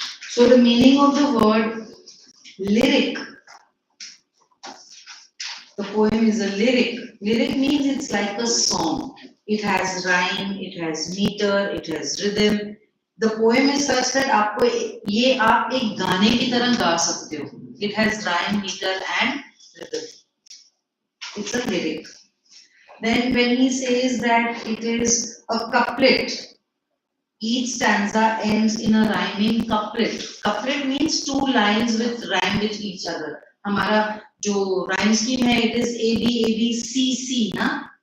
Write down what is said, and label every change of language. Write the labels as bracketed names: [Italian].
[English] So the meaning of the word lyric, the poem is a lyric. Lyric means it's like a song. It has rhyme, it has meter, it has rhythm. The poem is such that [Hindi] आपको ये आप एक गाने की तरह गा सकते हो. [English] It has rhyme, meter and rhythm. It's a lyric. Then when he says that it is a couplet, each stanza ends in a rhyming couplet. Couplet means two lines with rhyme with each other. [Hindi] हमारा जो rhyme scheme है, [English] it is A B C C ना.